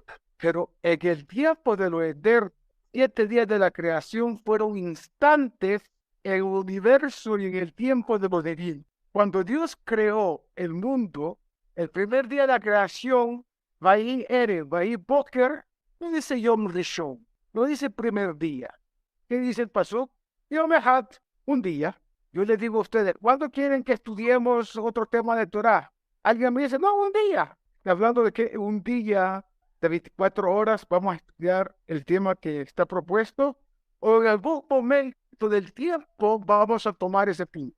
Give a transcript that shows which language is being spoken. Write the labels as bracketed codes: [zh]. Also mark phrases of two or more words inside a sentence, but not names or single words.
[es] Pero en el tiempo de lo eterno, 7 días de la creación fueron instantes en el universo y en el tiempo de lo divino. Cuando Dios creó el mundo, el primer día de la creación, [he] ויהי ערב ויהי בקר, [es] no dice [he] יום ראשון, [es] no dice primer día. ¿Qué dice el pasuk? [he] יום אחד, [es] un día. Yo les digo a ustedes, ¿cuándo quieren que estudiemos otro tema de Torah? Alguien me dice, no, un día. Y hablando de que un día de 24 horas vamos a estudiar el tema que está propuesto, o en algún momento del tiempo vamos a tomar ese punto.